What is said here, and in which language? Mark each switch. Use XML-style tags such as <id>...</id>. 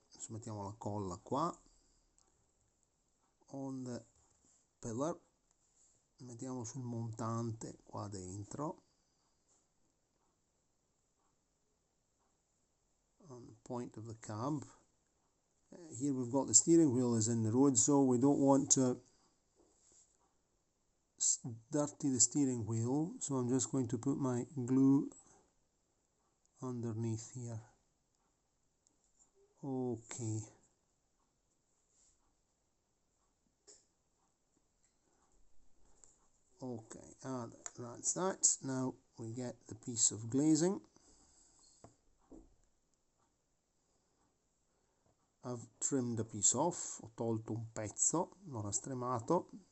<it>Adesso mettiamo la colla qua</it> <en>on the pillar,</en> <it>mettiamo sul montante qua dentro,</it> <en>on the point of the cab. Here we've got the steering wheel is in the road, so we don't want to dirty the steering wheel, so I'm just going to put my glue underneath here. Okay. Okay, and that's that. Now we get the piece of glazing. I've trimmed a piece off,</en> <it>ho tolto un pezzo, l'ho rastremato.</it>